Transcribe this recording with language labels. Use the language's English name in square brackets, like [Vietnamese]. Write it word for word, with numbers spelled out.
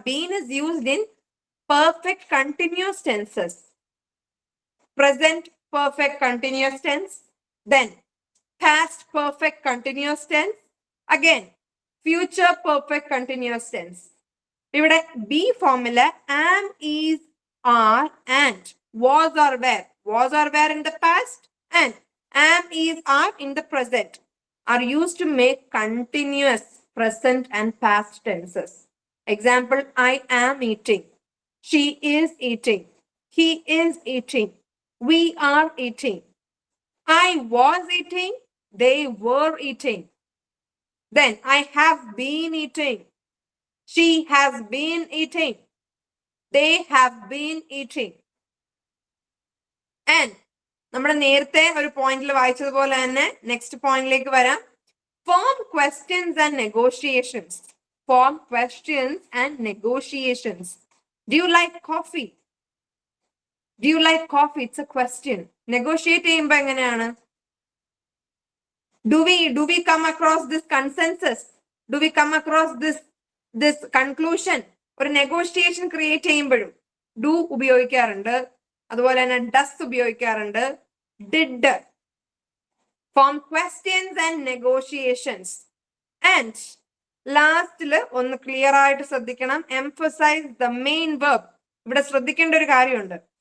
[English] Been is used in perfect continuous tenses, present perfect continuous tense, then past perfect continuous tense, again future perfect continuous tense. [Malayalam] ഇവിടെ B ഫോമില് [English] Am, is, are and was or were. Was or were in the past, and am, is, are in the present are used to make continuous present and past tenses. Example, I am eating. She is eating. He is eating. We are eating. I was eating. They were eating. Then I have been eating. She has been eating. They have been eating. [Malayalam] And നമ്മുടെ നേരത്തെ ഒരു പോയിന്റിൽ വായിച്ചതുപോലെ തന്നെ next പോയിന്റിലേക്ക് വരാം. [English] Form questions and negotiations. Form questions and negotiations. Do you like coffee? Do you like coffee? It's a question. [Malayalam] Negotiate ചെയ്യുമ്പോൾ എങ്ങനെയാണ്? [English] do we do we come across this consensus? Do we come across this this conclusion? [Malayalam] ഒരു negotiation create ചെയ്യുമ്പോഴും do ഉപയോഗിക്കാറുണ്ട്. അതുപോലെ തന്നെ does ഉപയോഗിക്കാറുണ്ട്. Did. [English] Form questions and negotiations. [Malayalam] And ലാസ്റ്റില് ഒന്ന് ക്ലിയർ ആയിട്ട് ശ്രദ്ധിക്കണം. [English] Emphasize the main verb. [Malayalam] ഇവിടെ ശ്രദ്ധിക്കേണ്ട ഒരു കാര്യമുണ്ട്.